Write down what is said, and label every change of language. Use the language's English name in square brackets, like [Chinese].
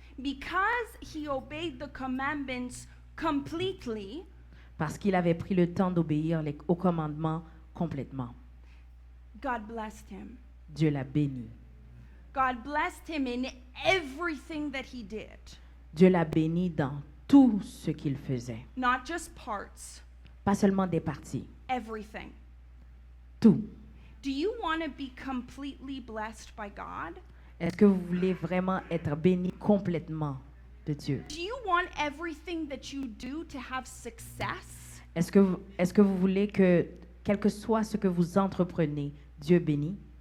[English] Because he obeyed the commandments completely, [French] Parce qu'il avait pris le temps d'obéir aux commandements complètement. [English] God blessed him. [French] Dieu l'a béni. [English] God blessed him in everything that he did, [French] Dieu l'a béni dans tout ce qu'il faisait. [English] not just parts, [French] Pas seulement des parties, [English] everything. [French] tout. [English] Do you want to be completely blessed by God? [French] Est-ce que vous voulez vraiment être béni complètement de Dieu? [English] Do you want everything that you do to have success? [French] Est-ce que vous voulez que, quel que soit ce que vous entreprenez, Dieu bénit?